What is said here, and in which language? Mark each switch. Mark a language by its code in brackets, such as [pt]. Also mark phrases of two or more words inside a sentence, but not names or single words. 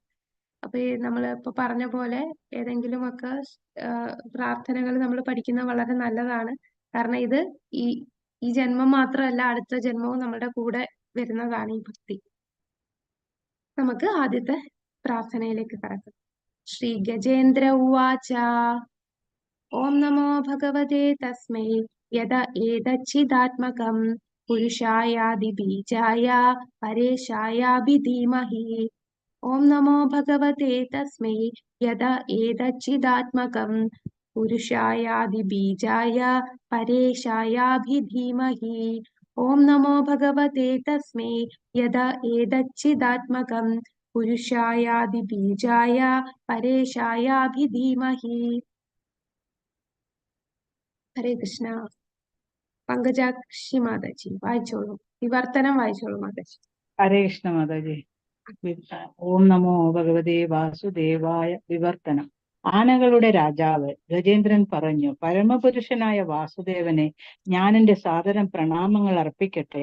[ml] അപ്പൊ ഈ നമ്മൾ ഇപ്പൊ പറഞ്ഞ പോലെ ഏതെങ്കിലുമൊക്കെ പ്രാർത്ഥനകൾ നമ്മൾ പഠിക്കുന്നത് വളരെ നല്ലതാണ്. കാരണം ഇത് ഈ ജന്മം മാത്രമല്ല, അടുത്ത ജന്മവും നമ്മുടെ കൂടെ വരുന്നതാണ് ഈ ഭക്തി. നമുക്ക് ആദ്യത്തെ പ്രാർത്ഥനയിലേക്ക് കടക്കാം. [sa] श्रीगजेन्द्र उवाच ॐ नमो भगवते तस्मै यद एतच्चिदात्मकं पुरुषायादिबीजाय परेशायाभिधीमहि ॐ नमो भगवते तस्मै यद एतच्चिदात्मकं पुरुषायादिबीजाय परेशायाभिधीमहि ॐ नमो भगवते तस्मै यद एतच्चिदात्मकं पुरुषायादिबीजाय परेशायाभिधीमहि ഹരേ കൃഷ്ണ. [ml] പങ്കജാക്ഷി മാതാജി വായിച്ചോളൂ, വിവർത്തനം വായിച്ചോളൂ മാതാജി. ഹരേ കൃഷ്ണ മാതാജി. [sa] ഓം നമോ ഭഗവതേ വാസുദേവായ. [ml] വിവർത്തനം. ആനകളുടെ രാജാവ് ഗജേന്ദ്രൻ പറഞ്ഞു, പരമപുരുഷനായ വാസുദേവനെ ഞാൻ എന്റെ സാദരം പ്രണാമങ്ങൾ അർപ്പിക്കട്ടെ.